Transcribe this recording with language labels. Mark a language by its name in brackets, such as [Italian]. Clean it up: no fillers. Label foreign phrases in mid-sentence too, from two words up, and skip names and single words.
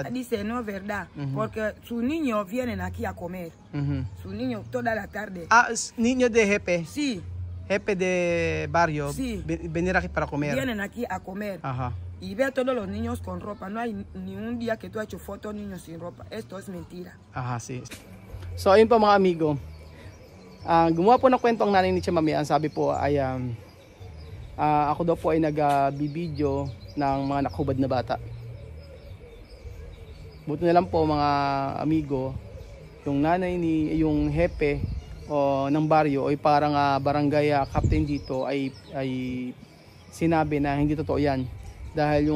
[Spanish] Dice no es verdad, porque sus niños vienen aquí a comer. Sus niños toda la tarde. Niños de jefe. Sí. Jefe de barrio. Sí. Venir aquí para comer. Vienen aquí a comer. Ajá. Y ve a todos los niños con ropa. No hay ni un día que tú has hecho fotos niños sin ropa. Esto es mentira. Ajá, sí. [Filipino] So ayun po mga amigo. Gumawa po ng kwento ang nanay ni Tia Mame. Ang sabi po ay ako daw po ay nagbibideo ng mga nakahubad na bata. Buti na lang po mga amigo, yung nanay yung hepe ng baryo o parang barangay captain dito ay sinabi na hindi totoo yan.